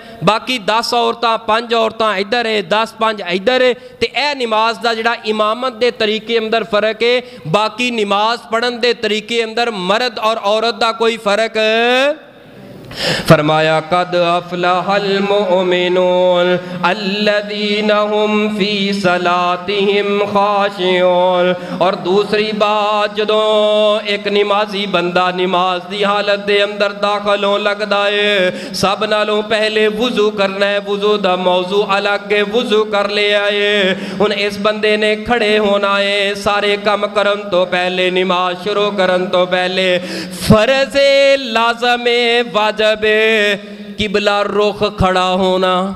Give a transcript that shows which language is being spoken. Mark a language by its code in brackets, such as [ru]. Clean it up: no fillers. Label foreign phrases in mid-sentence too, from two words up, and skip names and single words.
[pa] باقی 10 عورتاں 5 عورتاں ادھر ہے، 10 5 ادھر ہے. تے اے نماز دا جہڑا امامت دے طریقے اندر فرق ہے، باقی نماز پڑھن دے طریقے اندر مرد اور عورت دا کوئی فرق. [ar] فرمایا قد أفلح المؤمنون الذين هم في صلاتهم خاشعون. [pa] اور دوسری بات، جدوں اک نمازی بندہ نماز دی حالت دے اندر داخل ہون لگدا ہے، سب نالوں پہلے وضو کرنا ہے. وضو دا موضوع الگ ہے، وضو کر لیا ہے. ہن اس بندے نے کھڑے ہونا ہے، سارے کم کرن توں پہلے، نماز شروع کرن توں پہلے فرض لازم واجب قبلہ رخ کھڑا ہونا.